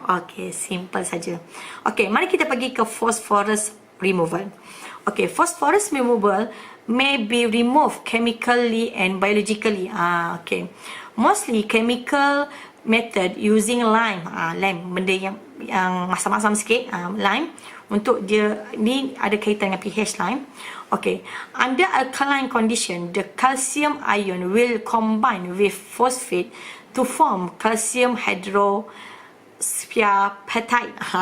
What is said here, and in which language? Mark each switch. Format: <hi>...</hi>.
<ms>Okay, simple saja. Okay, mari kita pergi ke phosphorus removal.</ms> <en>Okay, phosphorus removal may be removed chemically and biologically. Okay, mostly chemical method using lime.</en> <ms>Lime, benda yang masam-masam sikit, lime. Untuk dia ni ada kaitan dengan pH lime.</ms> <en>Okay, under alkaline condition, the calcium ion will combine with phosphate to form calcium hydroxyapatite.</en>